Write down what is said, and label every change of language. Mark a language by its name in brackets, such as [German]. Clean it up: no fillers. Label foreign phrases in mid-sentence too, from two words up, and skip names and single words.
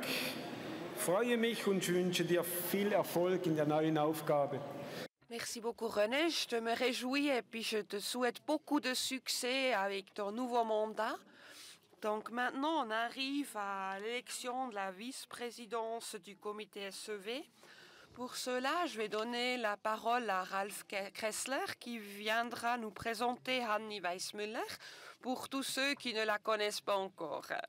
[German] Ich freue mich und wünsche dir viel Erfolg in der neuen Aufgabe. [French] Merci beaucoup, René. Je me réjouis et puis je te souhaite beaucoup de succès avec ton nouveau mandat. Donc maintenant, on arrive à l'élection de la vice-présidence du comité SEV. Pour cela, je vais donner la parole à Ralf Kressler qui viendra nous présenter Hanni Weissmüller pour tous ceux qui ne la connaissent pas encore.